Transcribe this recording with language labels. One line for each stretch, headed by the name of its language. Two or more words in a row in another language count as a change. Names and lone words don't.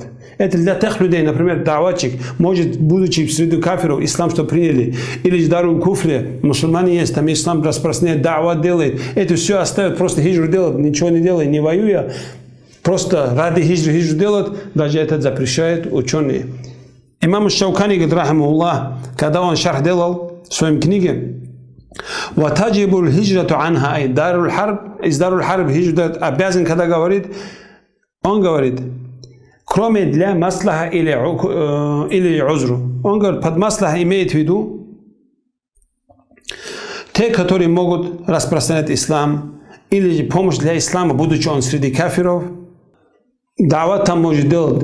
Russian: Это для тех людей, например, даватчик, может, будучи среди кафиров, ислам что приняли, или в
Arabic: دار الكفر,
Russian: мусульмане есть, там ислам распространяет, дават делает, это все оставит, просто хиджру делать, ничего не делая, не воюя, просто ради хиджру делать, даже это запрещают ученые. Имам Шаукани, говорит, рахимахуллах, когда он шарх делал в своей книге,
Arabic: وَتَجِبُ الْهِجْرَةُ عَنْهَا
Russian: из
Arabic: دار الحرب
Russian: хиджру обязан, когда говорит, он говорит, кроме для маслаха или узру. Он говорит, под маслаха имеет в виду те, которые могут распространять ислам или же помощь для ислама, будучи он среди кафиров, дават там может делать.